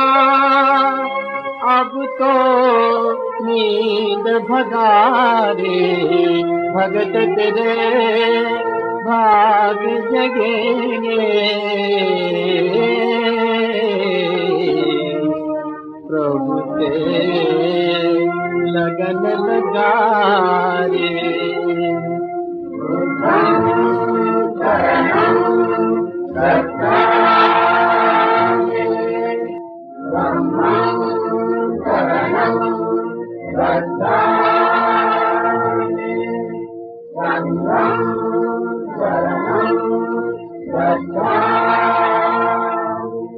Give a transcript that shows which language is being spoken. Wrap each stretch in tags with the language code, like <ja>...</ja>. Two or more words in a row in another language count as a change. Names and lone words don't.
<hi>अब तो नींद भगा रे, भगत तेरे भाग जगेंगे, प्रभु से लगन लगा रे।</hi> <pi>शरणं गच्छामि, धम्मं शरणं गच्छामि, संघं शरणं गच्छामि।</pi>